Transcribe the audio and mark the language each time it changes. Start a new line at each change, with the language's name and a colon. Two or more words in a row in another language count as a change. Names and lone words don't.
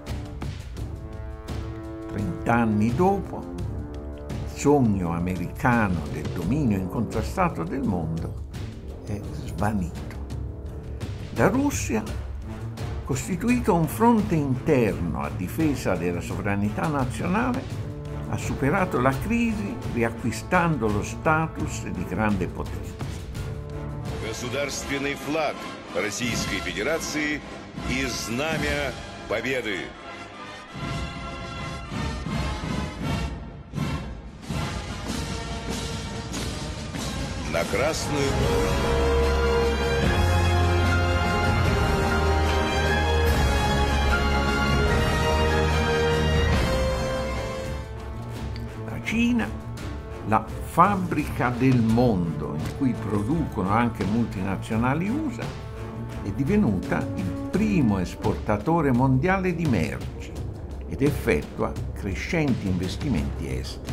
Italian: 30 anni dopo, il sogno americano del dominio incontrastato del mondo è svanito. La Russia, costituito un fronte interno a difesa della sovranità nazionale, ha superato la crisi riacquistando lo status di grande potenza.
Russian: Государственный флаг Российской Федерации и знамя Победы. На красную...
Italian: Cina, la fabbrica del mondo in cui producono anche multinazionali USA, è divenuta il primo esportatore mondiale di merci ed effettua crescenti investimenti esteri.